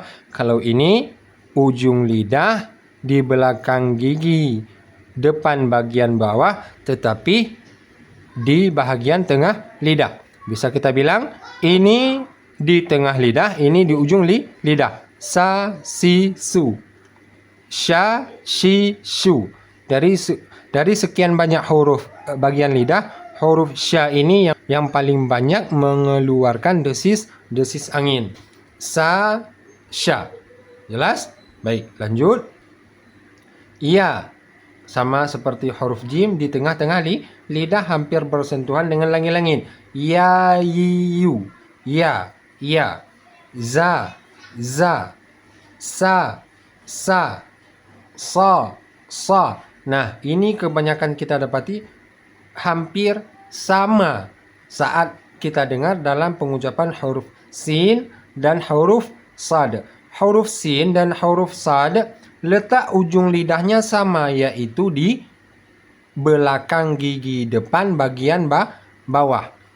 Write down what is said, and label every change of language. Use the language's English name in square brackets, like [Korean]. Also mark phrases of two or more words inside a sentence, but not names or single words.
[Indonesian] Kalau ini ujung lidah di belakang gigi depan bagian bawah, tetapi di bahagian tengah lidah. Bisa kita bilang ini di tengah lidah, ini di ujung lidah. Sa, si, su. Sya, shi, shu. Dari sekian banyak huruf bagian lidah, huruf sya ini yang paling banyak mengeluarkan desis angin. Sa, sya. Jelas? Baik, lanjut. Ya. Sama seperti huruf jim, di tengah-tengah lidah hampir bersentuhan dengan langit. Ya, yu. Ya, ya. Za, za. Sa, sa. Sa, sa. Nah, ini kebanyakan kita dapati hampir sama saat kita dengar dalam pengucapan huruf sin dan huruf sad. Huruf sin dan huruf sad letak ujung lidahnya sama, yaitu di belakang gigi depan bagian bawah.